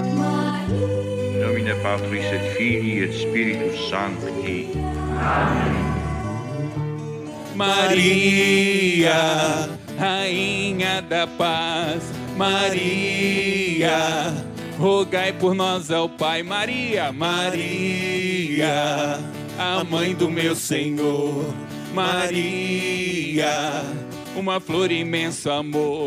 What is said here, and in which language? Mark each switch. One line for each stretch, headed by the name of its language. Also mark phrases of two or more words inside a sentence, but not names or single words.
Latin: Nomine Patris et Filii et Spiritus Sancti.
Portuguese: Maria, Rainha da Paz, Maria, rogai por nós ao Pai. Maria, Maria, a mãe do meu Senhor. Maria, uma flor imenso amor.